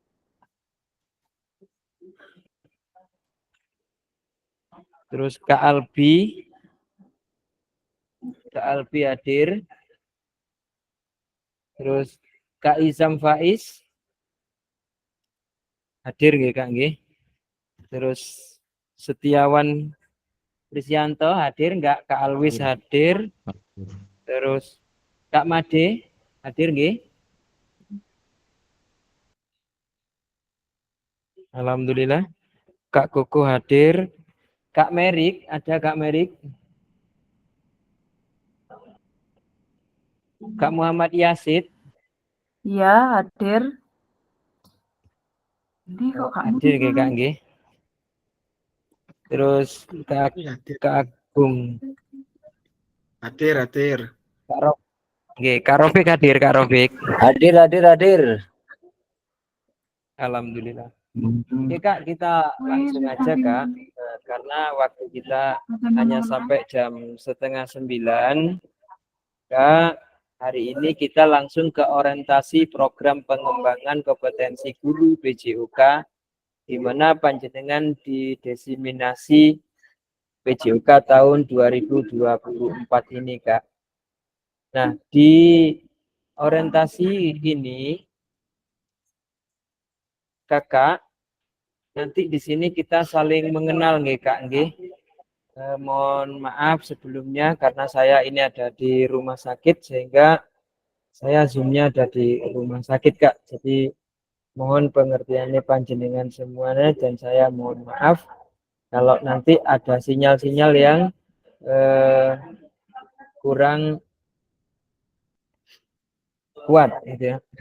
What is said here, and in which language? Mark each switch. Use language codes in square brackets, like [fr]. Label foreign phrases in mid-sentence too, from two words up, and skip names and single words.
[id] Terus Kak Albi hadir. Terus Kak Izam Faiz hadir nggih Kak nggih. Terus Setiawan Prisyanto hadir enggak? Kak Alwis hadir. Terus Kak Made hadir nggih? Alhamdulillah. Kak Koko hadir. Kak Merik, ada Kak Merik? Kak Muhammad Yasid Ya, hadir. Ini kok Kak hadir nggih Kak nggih. Terus Kak Agung Hadir. Kak Rob nggih, Kak Rofik hadir, Kak Rofik. Hadir. Alhamdulillah. Oke Kak, kita langsung aja Kak, karena waktu kita hanya sampai jam 8:30. Kak, hari ini kita langsung ke orientasi program pengembangan kompetensi guru PJOK, di mana panjenengan didesimasi PJOK tahun 2024 ini Kak. Nah, di orientasi ini Kakak, nanti di sini kita saling mengenal nggih Kak nggih. Mohon maaf sebelumnya karena saya ini ada di rumah sakit sehingga saya zoomnya ada di rumah sakit Kak. Jadi mohon pengertiannya panjenengan semuanya dan saya mohon maaf kalau nanti ada sinyal-sinyal yang kurang kuat gitu ya.